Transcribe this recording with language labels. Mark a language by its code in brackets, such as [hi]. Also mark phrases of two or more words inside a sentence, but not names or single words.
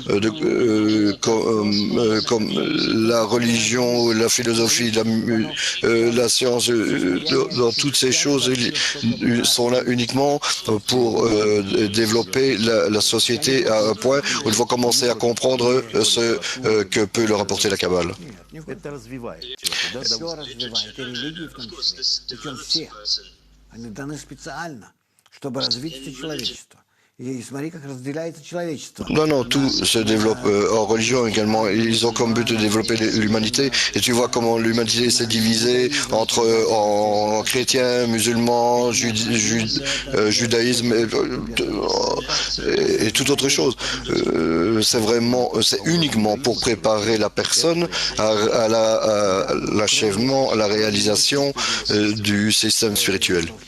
[fr] comme la religion, la philosophie, la science, dans toutes ces choses sont là uniquement pour développer la société à un point où il faut commencer à comprendre ce que peut leur apporter la Kabbale. [ru] Это развивает человека, да? Все развивает, и религии в том числе. Причем все. Они даны специально, чтобы развить это человечество. И смотри, как разделяется человечество. [fr] Non, tout se développe en religion également. Ils ont comme but de développer l'humanité. Et tu vois comment l'humanité s'est divisée en chrétiens, musulmans, judaïsme et toute autre chose. C'est uniquement pour préparer la personne à l'achèvement, à la réalisation du système spirituel.